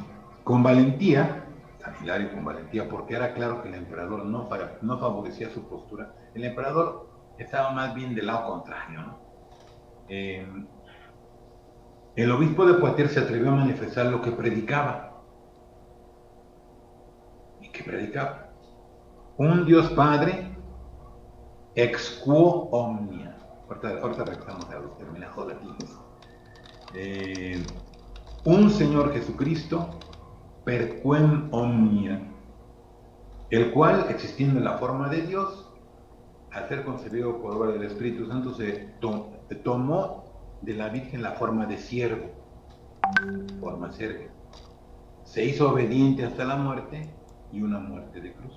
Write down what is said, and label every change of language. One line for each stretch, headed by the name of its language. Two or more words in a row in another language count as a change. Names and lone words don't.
Spanish: Con valentía, San Hilario con valentía, porque era claro que el emperador no favorecía su postura. El emperador estaba más bien del lado contrario, ¿no? El obispo de Poitiers se atrevió a manifestar lo que predicaba. ¿Y qué predicaba? Un Dios Padre
Latin: ex quo omnia.
Spanish: Ahorita regresamos a los terminados latinos. Un Señor Jesucristo
Latin: per quem omnia,
Spanish: el cual, existiendo en la forma de Dios, al ser concebido por obra del Espíritu Santo, se tomó de la Virgen la forma de siervo, forma servil. Se hizo obediente hasta la muerte, y una muerte de cruz.